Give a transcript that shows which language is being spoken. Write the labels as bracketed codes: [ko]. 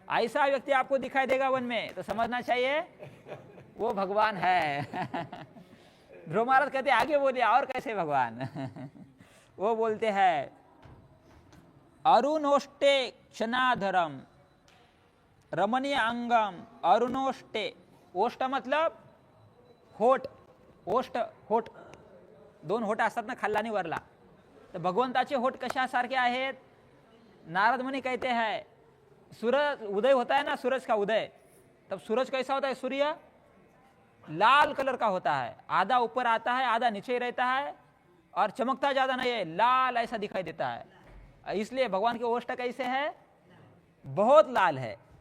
[hi] ऐसा व्यक्ति आपको दिखाई देगा वन में तो समझना चाहिए वो भगवान है। ध्रुव महाराज कहते आगे बोलिए और कैसे भगवान? वो बोलते हैं [sa] अरुणोष्टे क्षणाधरम रमणीय अंगम अरुणोष्टे। [hi] ओष्ट मतलब होठ, ओष्ट होठ, [mr] दोन होठ असतात ना खाल्ला आणि वरला, तर भगवंताचे होठ कशासारखे आहेत? [hi] नारद मुनि कहते हैं सूरज उदय होता है ना, सूरज का उदय, तब सूरज कैसा होता है? सूर्य लाल कलर का होता है, आधा ऊपर आता है आधा नीचे रहता है और चमकता ज्यादा नहीं है, लाल ऐसा दिखाई देता है। इसलिए भगवान के ओष्ठ कैसे है? बहुत लाल है।